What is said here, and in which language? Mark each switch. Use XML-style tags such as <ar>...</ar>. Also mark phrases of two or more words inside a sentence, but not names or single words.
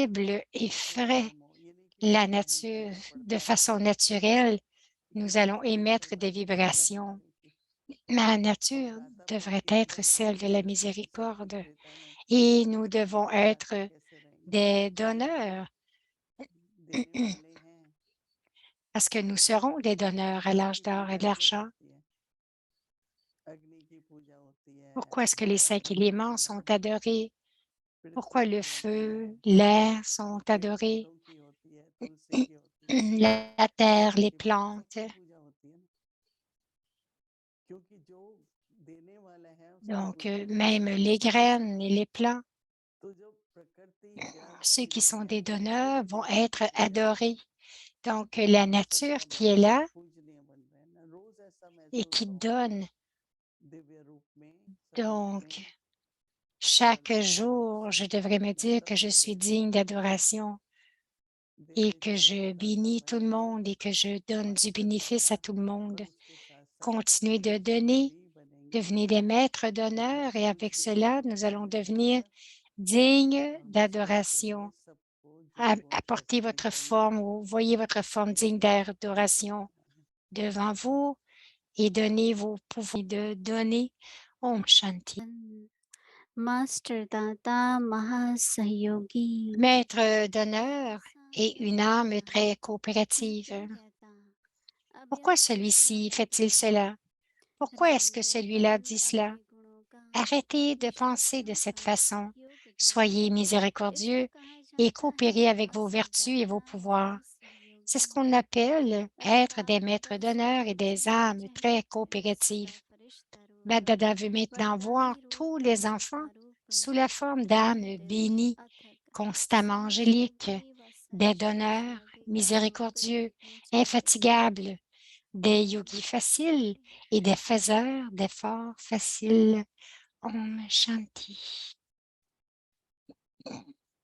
<fr>paisible et</fr> <hi>ऐसे</hi> <fr>frais,</fr> <hi>नियमों ये नहीं कि</hi> <fr>la</fr> <hi>जितना हम</hi> <fr>nature,</fr> <hi>पढ़ना</hi> <fr>de</fr> <hi>पढ़ता</hi> <fr>façon</fr> <hi>रहते हैं</hi> <fr>naturelle,</fr> <hi>कि</hi> <fr>nous allons</fr> <hi>जिंदगी भर</hi> <fr>émettre des</fr> <hi>बस इसी</hi> <fr>vibrations.</fr> <hi>रहने की</hi> <fr>Ma</fr> <hi>और</hi> <fr>nature</fr> <hi>दाता प्रभु</hi> <fr>devrait</fr> <hi>की</hi> <fr>être</fr> <hi>कृपा</hi> <fr>celle</fr> <hi>से</hi> <fr>de la</fr> <hi>क्योंकि सब कुछ</hi> <fr>miséricorde</fr> <hi>देता है</hi> <fr>et nous devons</fr> <hi>तो</hi> <fr>être</fr> <hi>दाता कैसे रहेंगे</hi> <fr>des donneurs</fr> <hi>देने वाले हैं</hi> <fr>parce que nous serons des donneurs à</fr> <hi>अग्नि</hi> <fr>l'âge</fr> <hi>की</hi> <fr>d'or et</fr> <hi>पूजा</hi> <fr>de</fr> <hi>क्यों</hi> <fr>l'argent.</fr> <hi>होती है अग्नि की पूजा होती है</hi> <fr>Pourquoi est-ce que les</fr> <hi>हवा</hi> <fr>cinq</fr> <hi>की</hi> <fr>éléments</fr> <hi>होती</hi> <fr>sont</fr> <hi>है</hi> <fr>adorés?</fr> <hi>पृथ्वी</hi> <fr>Pourquoi le</fr> <hi>की होती है</hi> <fr>feu, l'air sont</fr> <hi>पेड़</hi> <fr>adorés?</fr> <hi>पौधों की होती है तुलसी की होती है</hi> <fr>La terre,</fr> <hi>तुलसी</hi> <fr>les</fr> <hi>की पूजा</hi> <fr>plantes.</fr> <hi>सबकी पूजा होती है ना क्योंकि जो देने वाला है उसकी</hi> <fr>Donc,</fr> <hi>पूजा</hi> <fr>même</fr> <hi>करनी</hi> <fr>les</fr> <hi>है</hi> <fr>graines et les plants,</fr> <hi>तो जो प्रकृति जड़</hi> <fr>ceux</fr> <hi>की</hi> <fr>qui sont</fr> <hi>दुनिया</hi> <fr>des</fr> <hi>है उसको</hi> <fr>donneurs</fr> <hi>भी</hi> <fr>vont</fr> <hi>देने</hi> <fr>être</fr> <hi>की पूजा</hi> <fr>adorés.</fr> <hi>करनी</hi> <fr>Donc, la</fr> <hi>हम</hi> <fr>nature</fr> <hi>सबका</hi> <fr>qui</fr> <hi>मन</hi> <fr>est là</fr> <hi>पूजनीय बन रहा है ना रोज ऐसा</hi> <fr>et</fr> <hi>महसूस</hi> <fr>qui</fr> <hi>हो</hi> <fr>donne.</fr> <hi>दिव्य रूप में सतयुग में</hi> <fr>Donc, chaque</fr> <hi>वरदान देने</hi> <fr>jour,</fr> <hi>से</hi> <fr>je devrais me</fr> <hi>मैं</hi> <fr>dire que je</fr> <hi>सबको</hi> <fr>suis</fr> <hi>देता</hi> <fr>digne</fr> <hi>हूँ</hi> <fr>d'adoration et</fr> <hi>देते</hi> <fr>que</fr> <hi>चलो</hi> <fr>je</fr> <hi>दाता</hi> <fr>bénis tout le</fr> <hi>बनिए</hi> <fr>monde et que je donne du</fr> <hi>मास्टर</hi> <fr>bénéfice</fr> <hi>दाता</hi> <fr>à tout le monde.</fr> <hi>और उसके साथ साथ</hi> <fr>Continuez de</fr> <hi>शिष्य</hi> <fr>donner,</fr> <hi>भी बनेंगे</hi> <fr>devenez des maîtres</fr> <hi>मतलब</hi> <fr>d'honneur et</fr> <hi>गुरु</hi> <fr>avec</fr> <hi>शिष्य</hi> <fr>cela,</fr> <hi>का</hi> <fr>nous allons</fr> <hi>सम्मेलन</hi> <fr>devenir</fr> <hi>होगा</hi> <fr>dignes</fr> <hi>और हम सबके लिए</hi> <fr>d'adoration.</fr> <hi>सबको जो गुण</hi> <fr>Apportez</fr> <hi>कैसे</hi> <fr>votre</fr> <hi>करना</hi> <fr>forme</fr> <hi>है</hi> <fr>ou voyez votre forme</fr> <hi>वो</hi> <fr>digne</fr> <hi>सब हमको</hi> <fr>d'adoration</fr> <hi>करना है</hi> <fr>devant vous et donnez vos pouvoirs de donner.</fr> <hi>ओम शांति. मास्टर दाता महासहयोगी</hi> <fr>Maître d'honneur et une âme</fr> <hi>सामर्थ्यदाता</hi> <fr>très coopérative.</fr> <hi>नीतिज्ञता</hi> <fr>Pourquoi</fr> <hi>अव्यक्त</hi> <fr>celui-ci fait-il</fr> <hi>धर्मदाता</hi> <fr>cela? Pourquoi est-ce que</fr> <hi>रंग</hi> <fr>celui-là</fr> <hi>ढंग</hi> <fr>dit cela?</fr> <hi>अपने गुणों का</hi> <fr>Arrêtez</fr> <hi>अपनी</hi> <fr>de penser de</fr> <hi>शक्तियों</hi> <fr>cette</fr> <hi>का</hi> <fr>façon.</fr> <hi>उपयोग करके</hi> <fr>Soyez</fr> <hi>इसको</hi> <fr>miséricordieux</fr> <hi>कहा</hi> <fr>et</fr> <hi>जाता है</hi> <fr>coopérez avec vos</fr> <hi>मास्टर</hi> <fr>vertus et</fr> <hi>दाता</hi> <fr>vos pouvoirs. C'est ce</fr> <hi>महासहयोगी</hi> <fr>qu'on appelle être des</fr> <hi>अवतार</hi> <fr>maîtres d'honneur et</fr> <hi>परस्पर</hi> <fr>des</fr> <hi>चेहरा</hi> <fr>âmes très</fr> <hi>चेहरा करे सदा</hi> <fr>coopératives.</fr> <hi>फरिश्ता रूप</hi> <fr>Badada veut maintenant voir</fr> <hi>वरदानी</hi> <fr>tous</fr> <hi>रूप</hi> <fr>les enfants</fr> <hi>सत्ता रूप</hi> <fr>sous la forme d'âmes</fr> <hi>अनंत</hi> <fr>bénies,</fr> <hi>अथक</hi> <fr>constamment angéliques,</fr> <hi>सहस्त्रद्वीव</hi> <fr>des</fr> <hi>सहस्रांश</hi> <fr>donneurs,</fr> <hi>विकल्प</hi> <fr>miséricordieux,</fr> <hi>विघ्नचित्ते</hi> <fr>infatigables, des yogis faciles</fr> <hi>नमस्ते</hi> <fr>et des faiseurs d'efforts faciles.</fr> <hi>ओम शांति.</hi>